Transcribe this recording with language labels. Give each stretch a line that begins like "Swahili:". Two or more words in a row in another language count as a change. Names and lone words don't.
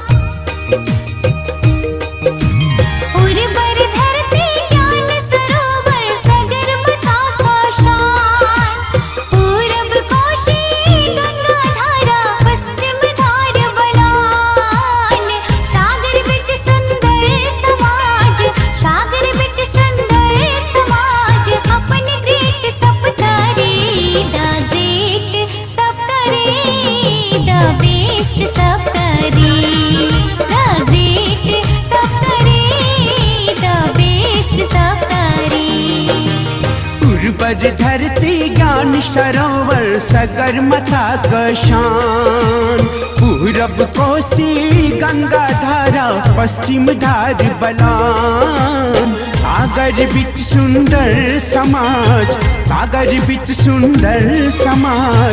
Maithili: उर्वर धरती ज्ञान सरोवर सगर मथा का शान। पूरब कोशी गंगा धारा पश्चिम धार बलान। सागर बिच सुंदर समाज, सागर बिच सुंदर समाज। अपन ग्रेट सप्तरी,
English: the great सप्तरी, the best सप्तरी, the great सप्तरी, the best सप्तरी।
Maithili: उर्वर धरती ज्ञान सरोवर सगर मथा का शान। पूरब कोसी गंगा धारा पश्चिम धार बलान। सागर बिच सुंदर समाज, सागर बिच सुंदर समाज।